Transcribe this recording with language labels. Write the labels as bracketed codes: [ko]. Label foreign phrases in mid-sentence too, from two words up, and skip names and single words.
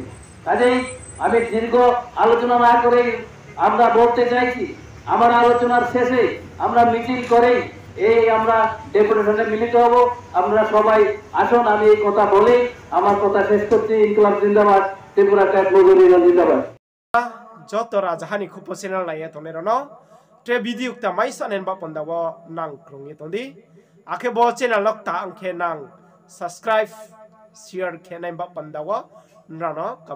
[bn] কাজেই আমি দীর্ঘ আলোচনা না করে আমরা বলতে চাইছি, আমার আলোচনার শেষে আমরা মিছিল করেই আমরা ডেপুটেশনে মিলিত হব। আমরা সবাই আসুন, আমি এই কথা বলে আমার কথা শেষ করছি। [hi] इंकलाब जिंदाबाद, [bn] ত্রিপুরা ক্যাট মজুরি জিন্দাবাদ। [trp] যত রাজহানি খুব চ্যানেল নাইয়া তনেরনো ট্রে ভিডিও তা মাইসানেন বা পন্দাও নাং ক্রুঙি তন্দি আকে bo channel lok ta angkhe nang [en] subscribe share [trp] khe nai ba pandawa nrano